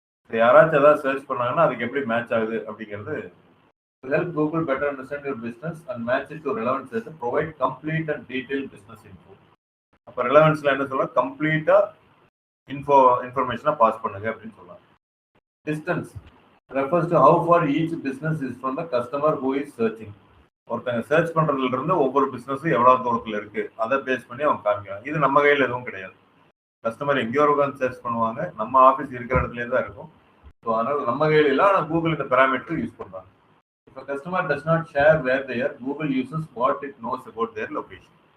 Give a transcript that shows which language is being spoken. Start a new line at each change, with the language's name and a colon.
Tamil: யாராச்சும் ஏதாவது சர்ச் பண்ணாங்கன்னா அதுக்கு எப்படி மேட்ச் ஆகுது அப்படிங்கிறது.
English: Help Google better understand your business and match it to relevance set, provide complete and detail business info.
Tamil: அப்போ ரெலவன்ஸ்ல என்ன சொல்லலாம், கம்ப்ளீட்டா இன்ஃபர்மேஷனா பாஸ் பண்ணுங்க அப்படின்னு சொல்லலாம்.
English: Distance refers to how far each business is from the customer who is searching.
Tamil: ஒருத்தங்க search பண்றதுல இருந்து ஒவ்வொரு பிசினஸும் எவ்வளவு தூரத்துல இருக்கு அதை பேஸ் பண்ணி அவங்க காமிக்கிறாங்க. இது நம்ம கையில எதுவும் கிடையாது. கஸ்டமர் எங்கேயோ உட்காந்து சர்ச் பண்ணுவாங்க, நம்ம ஆஃபீஸ் இருக்கிற இடத்துல தான் இருக்கும். ஸோ அதனால நம்ம கையில இல்லை, ஆனால் கூகுள் இந்த பேராமீட்டர் யூஸ் பண்றாங்க. இப்போ
English: Customer does not share where they're, Google uses what it knows about their location.